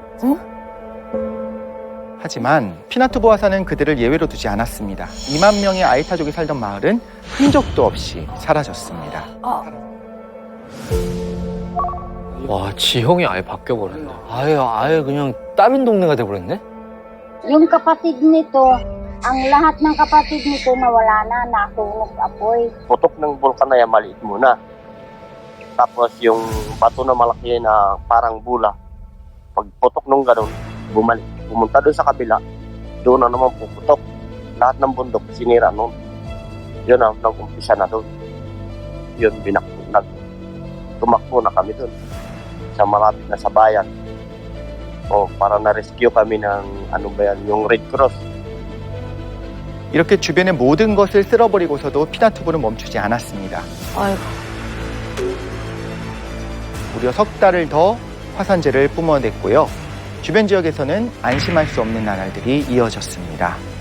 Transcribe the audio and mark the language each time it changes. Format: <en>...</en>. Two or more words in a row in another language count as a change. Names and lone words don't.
<ko>하지만 피나투보 화산은 그들을 예외로 두지 않았습니다. 2만 명의 아에타족이 살던 마을은 흔적도 없이 사라졌습니다. 와, 지형이 아예 바뀌어버렸네. 아예 그냥 다른 동네가 돼버렸네?</ko> <tl>Yung kapatid nito, ang lahat ng kapatid nito nawala na, nasunog apoy. Putok ng bulkan na yan, maliit muna. Tapos yung bato na malaki na parang bula, pag putok nung ganun, bumalik. Pumunta doon sa kabila, doon na naman puputok. Lahat ng bundok sinira noon. Yun ang nag-umpisa na doon. Yun, tumakbo na kami doon sa malapit na sa bayan. Para na-rescue kami ng yung</tl> <en>Red Cross.</en> <ko>이렇게 주변의 모든 것을 쓸어버리고서도 피나투보는 멈추지 않았습니다. 무려 석 달을 더 화산재를 뿜어냈고요. 주변 지역에서는 안심할 수 없는 나날들이 이어졌습니다.</ko>